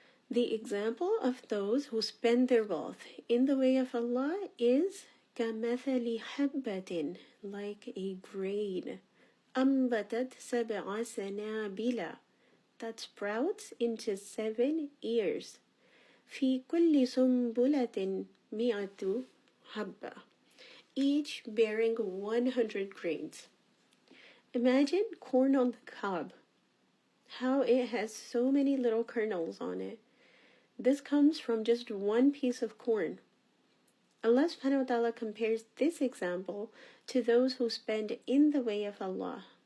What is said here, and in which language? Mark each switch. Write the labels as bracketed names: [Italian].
[English] The example of those who spend their wealth in the way of Allah is [Arabic] كَمَثَلِ حَبَّةٍ, [English] like a grain, [Arabic] أَنْبَتَتْ سَبْعَ سَنَابِلَ, [English] that sprouts into 7 ears. [Arabic] في كل سنبلة مئة حبة, [English] each bearing 100 grains. Imagine corn on the cob, how it has so many little kernels on it. This comes from just one piece of corn. Allah subhanahu wa ta'ala compares this example to those who spend in the way of Allah.